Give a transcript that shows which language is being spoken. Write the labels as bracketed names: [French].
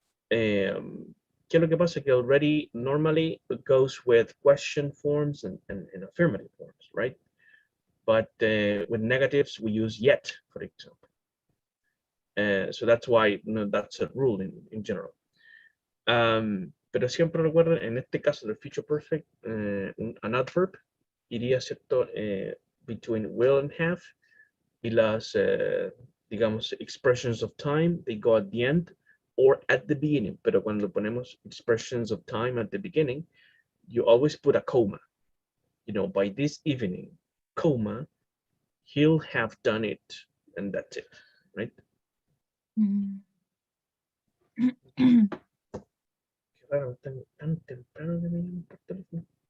[Spanish] ¿Qué es lo que pasa? Que [English] already normally goes with question forms and affirmative forms, right? But with negatives, we use yet, for example. So that's why, you know, that's a rule in general. [Spanish] Pero siempre recuerden, en este caso del future perfect, [English] an adverb [Spanish] iría, ¿cierto? [English] Between will and have, [Spanish] y las, digamos, [English] expressions of time, they go at the end or at the beginning. [Spanish] Pero cuando ponemos [English] expressions of time at the beginning, you always put a comma. You know, by this evening, comma, he'll have done it, and that's it, right? Mm. [Spanish] Claro, tan temprano que me llaman por teléfono.